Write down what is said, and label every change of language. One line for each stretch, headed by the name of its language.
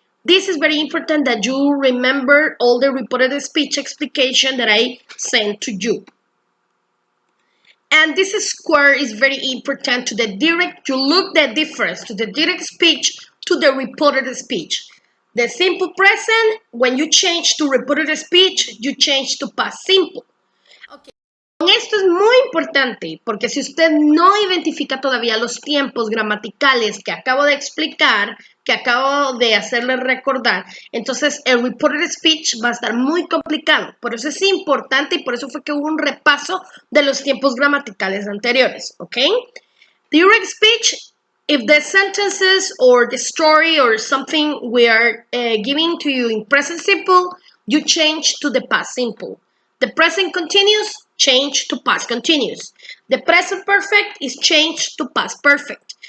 English: This is very important that you remember all the reported speech explication that I sent to you. And this square is very important to the direct, you look the difference to the direct speech to the reported speech. The simple present, when you change to reported speech, you change to past simple. Okay.
Spanish: Esto es muy importante porque si usted no identifica todavía los tiempos gramaticales que acabo de explicar, que acabo de hacerle recordar, entonces el reported speech va a estar muy complicado. Por eso es importante y por eso fue que hubo un repaso de los tiempos gramaticales anteriores, ¿ok?
English: Direct speech, if the sentences or the story or something we are giving to you in present simple, you change to the past simple. The present continuous, change to past continuous. The present perfect is changed to past perfect.